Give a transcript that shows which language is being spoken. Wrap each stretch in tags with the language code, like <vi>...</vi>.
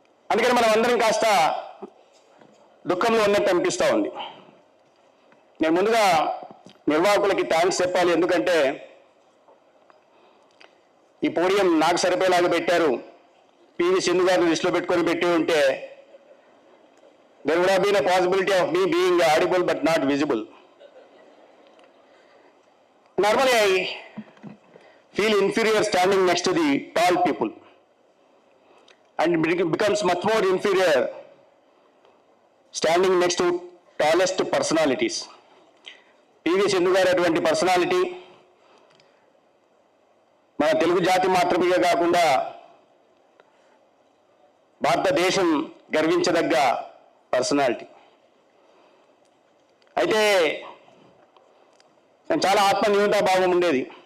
<te>అందుకని మనం అందరం కాస్త దుఃఖంలో ఉన్నట్టు అనిపిస్తూ ఉంది. నేను ముందుగా నిర్వాహకులకి థ్యాంక్స్ చెప్పాలి. ఎందుకంటే ఈ పోడియం నాకు సరిపోయేలాగా పెట్టారు. పివి సింధు గారిని దృష్టిలో పెట్టుకొని పెట్టి ఉంటే</te> <en>there would have been a possibility of me being audible but not visible. Normally I feel inferior standing next to the tall people and it becomes much more inferior standing next to tallest personalities.</en> <te>PV Sindhu గారు అటువంటి personality మన తెలుగు జాతి మాత్రమే కాకుండా భారతదేశం గర్వించదగ్గ personality. అయితే చాలా ఆత్మన్యూనతా భావం ఉండేది.</te>